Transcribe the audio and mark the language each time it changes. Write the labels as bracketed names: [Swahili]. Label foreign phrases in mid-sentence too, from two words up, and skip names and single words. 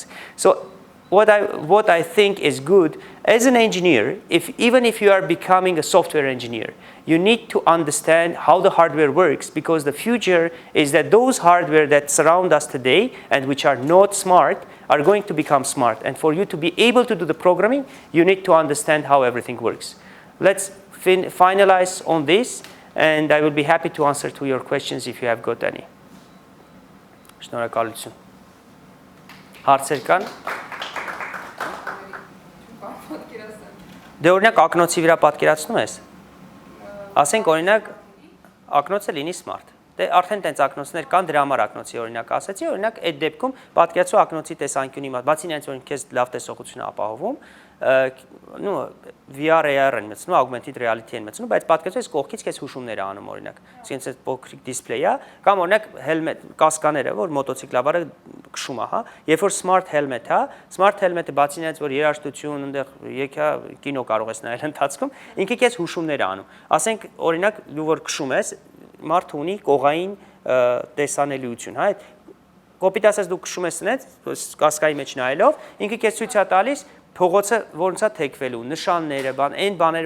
[English] So what I think is good as an engineer, even if you are becoming a software engineer, you need to understand how the hardware works, because the future is that those hardware that surround us today and which are not smart are going to become smart. And for you to be able to do the programming, you need to understand how everything works. Let's finalize on this, and I will be happy to answer to your questions if you have got any. [Armenian] Շնորհակալություն։ Հարցեր կան։ Դե օրինակ ակնոցի վրա պատկերացնում ես։ Ասենք օրինակ ակնոցը լինի smart։ Դե արդեն տենց ակնոցներ կան, դրա համար ակնոցի օրինակ ասացի, օրինակ այդ դեպքում պատկերացու ակնոցի տեսանկյունի մոտ, բացի նրանից որ քեզ լավ տեսողություն ապահովում, նո [English] VR AR- [Armenian] ն մտցնում, [English] augmented reality- [Armenian] ն մտցնում, բայց պատկերացու ես կողքից քեզ հուշումներ անում օրինակ։ Այսինքն այս փոքրիկ դիսպլեյը կամ օրինակ helmet կասկաները, որ մոտոցիկլավարը քշում է, հա, երբ որ [English] smart helmet- [Armenian] ը, [English] smart helmet- [Armenian] ը բացի նրանից որ երաժշտություն, այնտեղ եկա կինո կարող ես նայել ընթացքում, ինքը քեզ հուշումներ է անում։ Ասենք օրինակ դու որ քշում ես, մարդը ունի կողային տեսանելիություն, հա, կոպիտ ասած դու քշում ես այնց, կասկայի մեջ նայելով, ինքը քեզ ցույց է տալիս փողոցը ոնց է թեքվելու, նշանները, այն բաները,